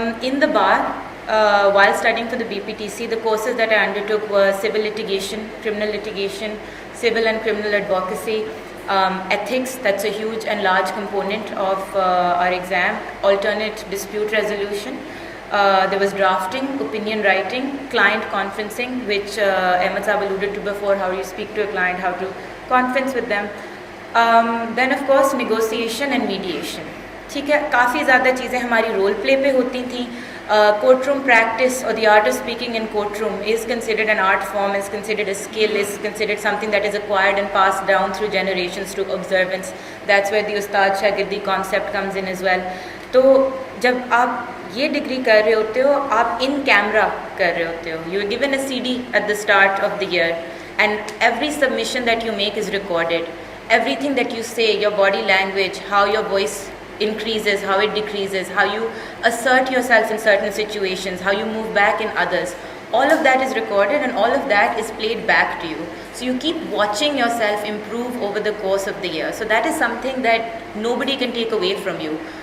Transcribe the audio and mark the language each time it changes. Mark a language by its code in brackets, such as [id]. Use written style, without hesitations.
[en] In the bar, while studying for the BPTC, the courses that I undertook were civil litigation, criminal litigation, civil and criminal advocacy, ethics, that's a huge and large component of our exam, alternate dispute resolution. There was drafting, opinion writing, client conferencing, which Ahmed Saab alluded to before, how you speak to a client, how to conference with them. Then of course negotiation and mediation. [ur] ٹھیک ہے, کافی زیادہ چیزیں ہماری role play پہ ہوتی تھیں. [en] Courtroom practice اور the art of speaking in courtroom is considered an art form, is considered a skill, is considered something that is acquired and pass down through generations to observance. That's where the استاد شاگردی concept comes in as well. [ur] تو جب آپ یہ degree کر رہے ہوتے ہو, آپ ان camera کر رہے ہوتے ہو. [en] You are given a CD at the start of the year, and every submission that you make is recorded. Everything that you say, your body language, how your voice increases, how it decreases, how you assert yourself in certain situations, how you move back in others, all of that is recorded and all of that is played back to you. So you keep watching yourself improve over the course of the year. So that is something that nobody can take away from you.